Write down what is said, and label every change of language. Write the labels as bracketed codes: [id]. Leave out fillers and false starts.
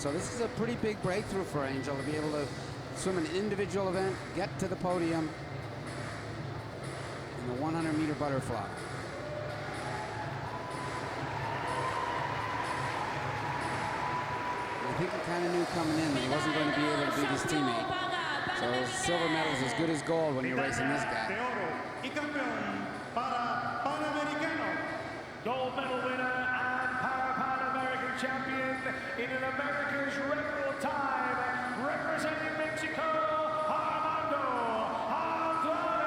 [en] So this is a pretty big breakthrough for Angel to be able to swim an individual event, get to the podium in the 100-meter butterfly. I think he kind of knew coming in that he wasn't going to be able to beat his teammate. So So silver medal is as good as gold when you're racing this [es] De [en] guy. [es] oro y campeón Parapan Americano. [en] Gold medal winner and Parapan American champion in an America's record time, representing Mexico, Armando Andrade.